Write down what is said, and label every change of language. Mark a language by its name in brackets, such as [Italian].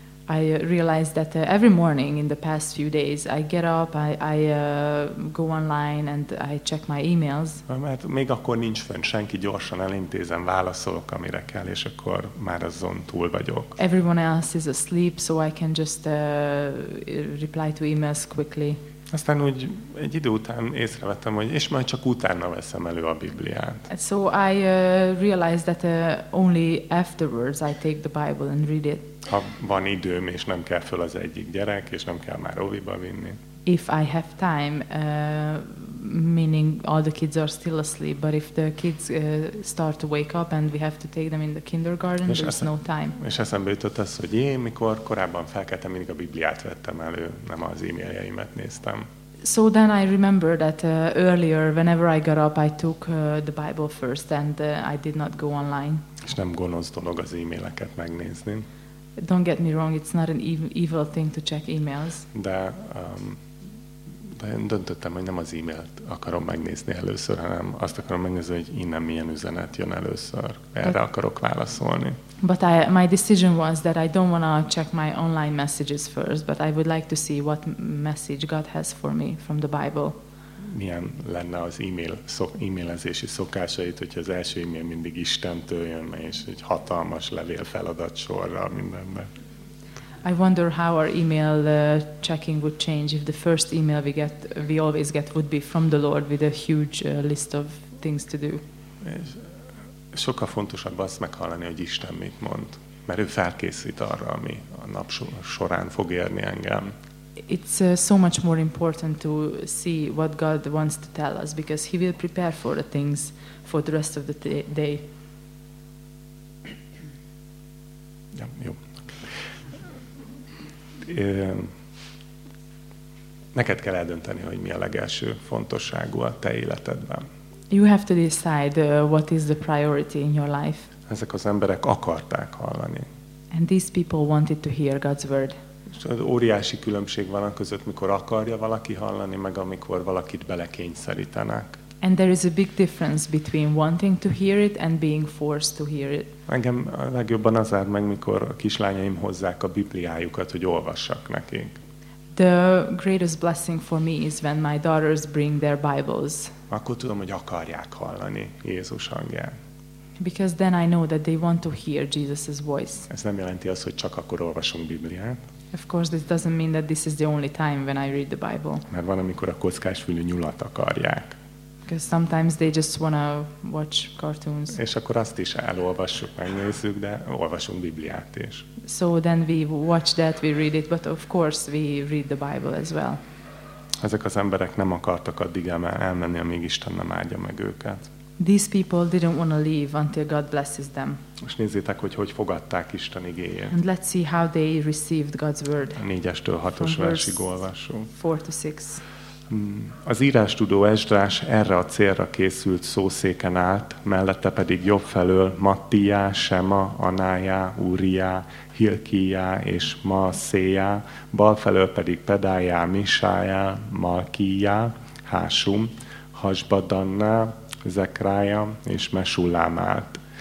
[English] I realized that every morning in the past few days I get up, I go online and I check my emails. [Hungarian] Mert még akkor nincs fönn senki, gyorsan elintézem, válaszolok, amire kell, és akkor már azon túl vagyok. [English] Everyone else is asleep, so I can just reply to emails quickly. [Hungarian] Aztán úgy egy idő után észrevettem, hogy és majd csak utána veszem elő a Bibliát. [English] So I realized that only afterwards I take the Bible and read it. [Hungarian] Ha van időm és nem kell föl az egyik gyerek és nem kell már óviba vinni. [English] If I have time, meaning all the kids are still asleep, but if the kids start to wake up and we have to take them in the kindergarten, there's no time. [Hungarian] És eszembe jutott az, hogy én mikor korábban felkeltem, mindig a Bibliát vettem elő, nem az e-mailjeimet néztem. [English] So then I remember that earlier, whenever I got up, I took the Bible first and I did not go online. [Hungarian] És nem gonosz dolog az e-maileket megnézni. [English] Don't get me wrong, it's not an evil thing to check emails. [Hungarian] De én döntöttem, hogy nem az e-mailt akarom megnézni először, hanem azt akarom megnézni, hogy innen milyen üzenet jön először. Erre akarok válaszolni. [English] But my decision was that I don't want to check my online messages first, but I would like to see what message God has for me from the Bible. [Hungarian] Milyen lenne az e-mailezési szokásait, hogyha az első e-mail mindig Istentől jön, és egy hatalmas levél feladat sorra mindenben. [English] I wonder how our email checking would change if the first email we always get would be from the Lord with a huge list of things to do. [Hungarian] Sokkal fontosabb azt meghallani, hogy Isten mit mond, mert ő felkészít arra, ami a nap során fog érni engem. [English] It's so much more important to see what God wants to tell us, because he will prepare for the things for the rest of the day. [Hungarian] Ja, jó. Neked kell eldönteni, hogy mi a legelső fontosságú a te életedben. [English] You have to decide what is the priority in your life. [Hungarian] Ezek az emberek akarták hallani. [English] And these people wanted to hear God's word. [Hungarian] És az óriási különbség van a között, mikor akarja valaki hallani, meg amikor valakit belekényszerítenek. [English] And there is a big difference between wanting to hear it and being forced to hear it. [Hungarian] Engem a legjobban az áll meg, mikor a kislányaim hozzák a Bibliájukat, hogy olvassak nekik. [English] The greatest blessing for me is when my daughters bring their Bibles. [Hungarian] Akkor tudom, hogy akarják hallani Jézus hangját. [English] Because then I know that they want to hear Jesus's voice. [Hungarian] Ez nem jelenti azt, hogy csak akkor olvasunk Bibliát. [English] Of course, this doesn't mean that this is the only time when I read the Bible. [Hungarian] Mert van, amikor a kockásfülű nyulat akarják. [English] Because sometimes they just wanna watch cartoons. [Hungarian] És akkor azt is elolvassuk, megnézzük, de olvasunk Bibliát is. [English] So then we watch that, we read it, but of course we read the Bible as well. [Hungarian] Ezek az emberek nem akartak addig elmenni, amíg Isten nem áldja meg őket. [English] These people didn't wanna leave until God blesses them. [Hungarian] Most nézzétek, hogy fogadták Isten igéjét. [English] And let's see how they received God's word. [Hungarian] 4-től 6-os versig olvasunk. [English] 4-6. [Hungarian] Az írástudó Esdrás erre a célra készült szószéken állt, mellette pedig jobb felől Mattiá, Sema, Anájá, Úriá, Hilkiá és Maaszéjá, bal felől pedig Pedájá, Misájá, Malkiá, Hásum, Hasbadanná, Zekrája és Mesullám állt.